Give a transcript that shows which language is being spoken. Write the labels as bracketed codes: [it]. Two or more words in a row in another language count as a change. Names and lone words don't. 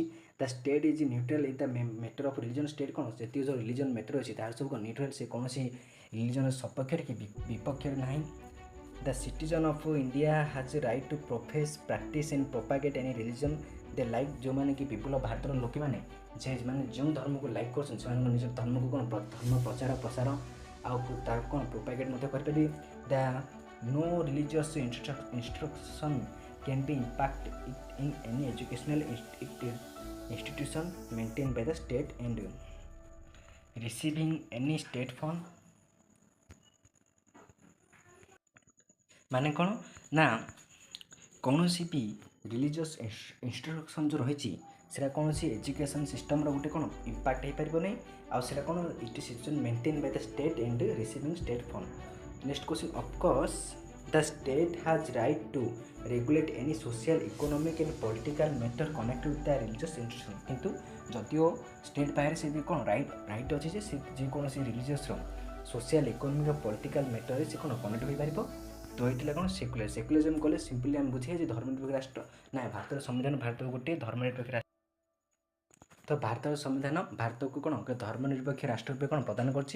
[en] The state is neutral in the matter of religion. [or] ଷ୍ଟେଟ୍ କ'ଣ ଯେତିକି ଯେଉଁ ରିଲିଜନ୍ ମ୍ୟାଟର ଅଛି ତାହାର ସବୁ କ'ଣ ନ୍ୟୁଟ୍ରାଲ୍, ସେ କୌଣସି ରିଲିଜନ୍ର ସପକ୍ଷରେ କି ବିପକ୍ଷରେ ନାହିଁ। [en] The citizen of India has right to profess practice and propagate any religion they like. [or] ଯେଉଁମାନେ କି ବିପୁଳ ଭାରତର ଲୋକମାନେ ମାନେ ଯେଉଁ ଧର୍ମକୁ ଲାଇକ୍ କରୁଛନ୍ତି ସେମାନଙ୍କ ନିଜ ଧର୍ମକୁ କ'ଣ ଧର୍ମ ପ୍ରଚାର ପ୍ରସାର ଆଉ ତାକୁ କ'ଣ ପ୍ରୋପାଗେଟ୍ ମଧ୍ୟ କରିପାରିବେ। [en] ଦ no religious instruction can be impact it in any educational institution maintained by the state and receiving any state fund। [or] ମାନେ କ'ଣ ନା କୌଣସି ବି [en] religious instruction [or] ଯେଉଁ ରହିଛି ସେଇଟା କୌଣସି [en] education systemର [or] ଗୋଟେ କ'ଣ ଇମ୍ପାକ୍ଟ ହେଇପାରିବ ନାହିଁ। ଆଉ ସେଇଟା କ'ଣ [en] it is maintain by the state and receiving state fund. Next question, of course the state has right to regulate any social, economic and political matter connected with the religious institution। [or] କିନ୍ତୁ ଯଦିଓ ଷ୍ଟେଟ୍ ପାଖରେ ସେ ବି କ'ଣ ରାଇଟ୍ ଅଛି ଯେ ସେ ଯେକୌଣସି ରିଲିଜିୟସ୍ର [en] social, economic, political matterରେ [or] ସେ କ'ଣ କନେକ୍ଟ ହୋଇପାରିବ। ତ ହେଇଥିଲା କ'ଣ ସେକୁଲାରିଜମ୍ କଲେ ସିମ୍ପଲି ଆମେ ବୁଝିବା ଯେ ଧର୍ମନିରପେକ୍ଷ ରାଷ୍ଟ୍ର ନା ଭାରତର ସମ୍ବିଧାନ ଭାରତର ଗୋଟିଏ ଧର୍ମନିରପେକ୍ଷ ରାଷ୍ଟ୍ର। ତ ଭାରତର ସମ୍ବିଧାନ ଭାରତକୁ କ'ଣ ଧର୍ମନିରପେକ୍ଷ ରାଷ୍ଟ୍ର ରୂପେ କ'ଣ ପ୍ରଦାନ କରିଛି।